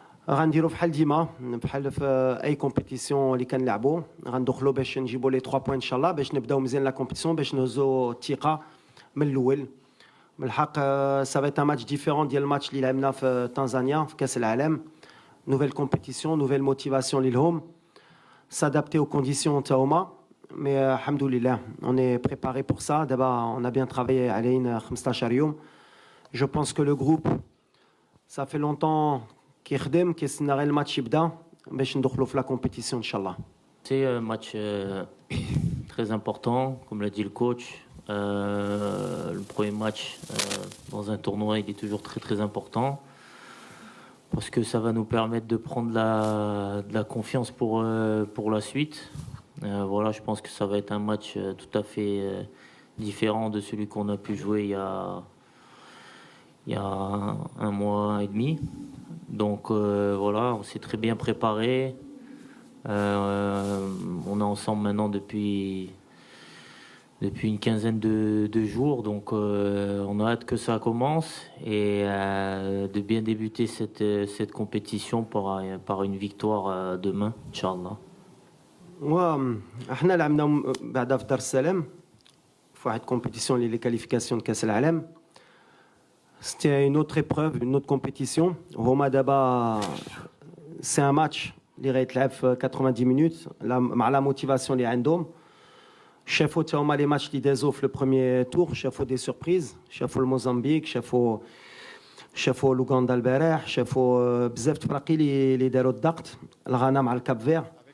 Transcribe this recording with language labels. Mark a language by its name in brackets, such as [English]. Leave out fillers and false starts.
[Arabic] غنديروا بحال ديما بحال في اي كومبيتيسيون اللي كنلعبوا، غندخلوا باش نجيبوا لي 3 بوين ان شاء الله باش نبداو مزيان لا كومبيتيسيون باش نهزوا الثقه من الاول. بالحق سا فايت ان ماتش ديفيرون ديال الماتش اللي لعبنا في تنزانيا في كاس العالم. نوفيل كومبيتيسيون نوفيل موتيفاسيون ليهم، [French] s'adapter aux conditions [Arabic] تاهما. مي الحمد لله [French] on est préparé pour ça. دابا on a bien travaillé [Arabic] علينا 15 يوم. [French] Je pense que le groupe ça fait longtemps [Arabic] كيخدم كيستنى غير الماتش يبدا باش ندخلوا في لا كومبيتيسيون ان شاء الله. [French] C'est un match très important, comme l'a dit le coach. Le premier match dans un tournoi, il est toujours très très important parce que ça va nous permettre de prendre de la confiance pour la suite. Voilà, je pense que ça va être un match tout à fait différent de celui qu'on a pu jouer il y a un mois et demi. Donc voilà, on s'est très bien préparé. On est ensemble maintenant depuis une quinzaine de jours, donc on a hâte que ça commence et de bien débuter cette compétition par une victoire demain, Inch'Allah. [Arabic] احنا لعبنا بعدا في دار السلام في واحد كومبيتيسيون اللي كاليفيكاسيون كاس العالم. [French] C'était une autre épreuve, une autre compétition. [Arabic] هما دابا سي ان ماتش اللي غيتلعب في 90 مينوت مع لا موتيفاسيون اللي عندهم. شافوا تا هما لي ماتش اللي دازو في لو بروميير تور، شافوا دي سوربريز، شافوا الموزمبيق، شافوا لوغندا البارح، شافوا بزاف الفراقي اللي داروا الضغط، الغانا مع الكاب فير.